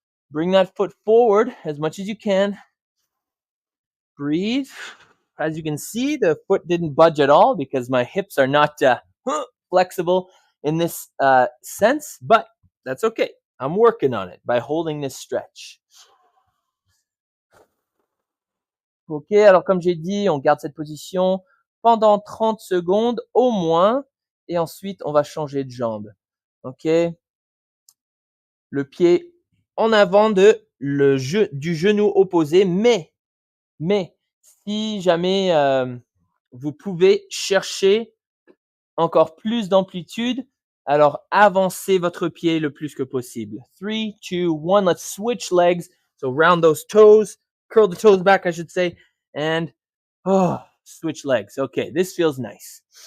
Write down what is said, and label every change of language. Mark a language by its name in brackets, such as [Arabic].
[English] Bring that foot forward as much as you can. Breathe. As you can see, the foot didn't budge at all because my hips are not flexible in this sense, but that's okay. I'm working on it by holding this stretch. [French] Ok, alors comme j'ai dit, on garde cette position pendant 30 secondes au moins, et ensuite on va changer de jambe. Ok, le pied en avant du genou opposé, mais si jamais vous pouvez chercher encore plus d'amplitude, alors avancez votre pied le plus que possible. [English] 3, 2, 1, let's switch legs. So round those toes, curl the toes back, I should say, and switch legs. Okay, this feels nice.